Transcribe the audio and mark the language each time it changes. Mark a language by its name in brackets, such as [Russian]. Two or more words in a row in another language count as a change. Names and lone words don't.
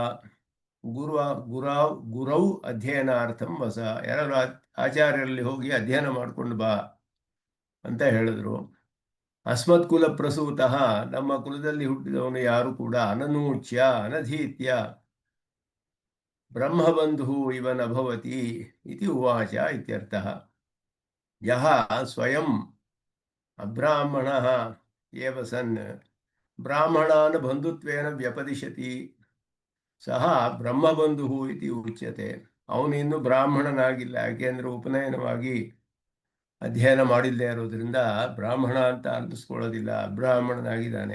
[Sanskrit] ಗುರೌ ಅಧ್ಯಯನಾರ್ಥಂ ವಸ, [Kannada] ಯಾರು ಆಚಾರ್ಯರಲ್ಲಿ ಹೋಗಿ ಅಧ್ಯಯನ ಮಾಡ್ಕೊಂಡು ಬಾ ಅಂತ ಹೇಳಿದ್ರು. [Sanskrit] ಅಸ್ಮತ್ ಕುಲ ಪ್ರಸೂತಃ, [Kannada] ನಮ್ಮ ಕುಲದಲ್ಲಿ ಹುಟ್ಟಿದವನು ಯಾರು ಕೂಡ [Sanskrit] ಅನನೂಚ್ಯ ಅನಧೀತ್ಯ ಬ್ರಹ್ಮಬಂಧು ಇವನಭವತಿ ಇತಿ ಉವಾಚ ಇತ್ಯರ್ಥಃ. ಯಹ ಸ್ವಯಂ ಅಬ್ರಾಹ್ಮಣಃ ಏವ ಸನ್ ಬ್ರಾಹ್ಮಣಾನ್ ಬಂಧುತ್ವೇನ ವ್ಯಪದಿಶತಿ ಸಹ ಬ್ರಹ್ಮಬಂಧು ಇತಿ ಉಚ್ಯತೆ. [Kannada] ಅವನು ಇನ್ನೂ ಬ್ರಾಹ್ಮಣನಾಗಿಲ್ಲ, ಯಾಕೆಂದ್ರೆ ಉಪನಯನವಾಗಿ ಅಧ್ಯಯನ ಮಾಡಿಲ್ಲದೆ ಇರೋದ್ರಿಂದ ಬ್ರಾಹ್ಮಣ ಅಂತ ಅನ್ನಿಸ್ಕೊಳ್ಳೋದಿಲ್ಲ, ಅಬ್ರಾಹ್ಮಣನಾಗಿದ್ದಾನೆ.